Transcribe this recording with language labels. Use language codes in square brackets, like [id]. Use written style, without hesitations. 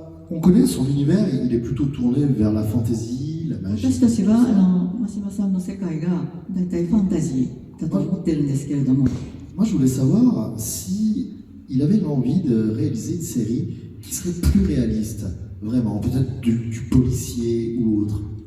[fr] On connaît son univers, il est plutôt tourné vers la fantasy, la magie. [ja] 私たちは真島さんの世界がだいたいファンタジーだと思ってるんですけれども。 [fr] Moi, je voulais savoir si il avait l'envie de réaliser une série qui serait plus réaliste, vraiment, peut-être du policier ou autre.